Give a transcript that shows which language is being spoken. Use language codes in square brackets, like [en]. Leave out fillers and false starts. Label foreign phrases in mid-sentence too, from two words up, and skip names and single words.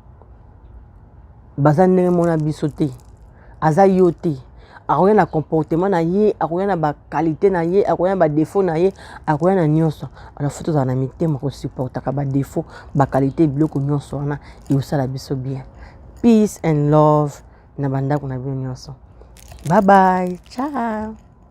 [ln] baza ndenge mona biso te aza yo te akoya na comportement na ye akoya na bakalite na ye akoya na badefo na ye akoya na nyonso alors fo tozala na mitema kosupportaka badefo bakalite biloko nyonso wana eosala biso bien. [en] Peace and love [ln] na bandako na bino nyonso. [en] Bye bye, ciao.